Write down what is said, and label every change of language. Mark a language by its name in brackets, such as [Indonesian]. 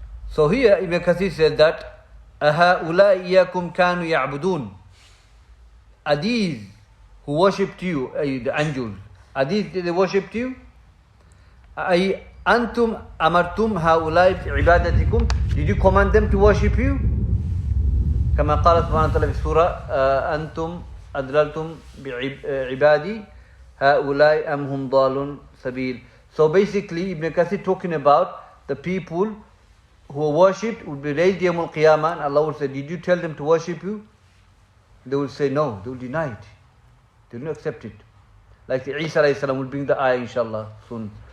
[English] So here Ibn Kathir said that [Arabic] أَهَؤُلَاءِ إِيَّاكُمْ كَانُوا يَعْبُدُونَ. [English] Are these who worshipped you, the angels, are these they worshipped you? [Arabic] أَيْ أَنْتُمْ أَمَرْتُمْ هَؤُلَاءِ بِعِبَادَتِكُمْ. [English] Did you command them to worship you? [Arabic] كما قال سبحانه وتعالى في السورة أنتم أضللتم بعبادي هؤلاء أم هم ضال سبيل. [English] So basically Ibn Kathir talking about the people who are worshipped would be raised Yawm al-Qiyamah, and Allah will say, did you tell them to worship you? They will say no, they will deny it. They will not accept it. Like the Isa alayhi salam will bring the ayah inshallah soon.